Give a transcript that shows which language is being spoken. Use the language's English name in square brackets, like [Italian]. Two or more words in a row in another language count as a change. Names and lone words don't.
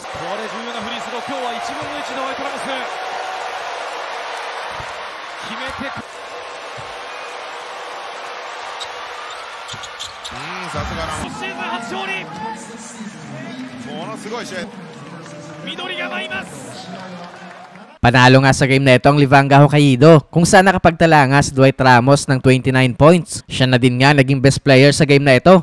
[Japanese] これ重要なフリースロー。今日は1分の1。ドワイト・ラモス決めてく。さすがラモス。シーズン初勝利。ものすごい試合。緑が舞います。 [Filipino] Panalo nga sa game na ito ang Livanga Hokkaido, kung saan nakapagtala nga si Dwight Ramos ng 29 points. Siya na din nga naging [English] best player [Filipino] sa game na ito.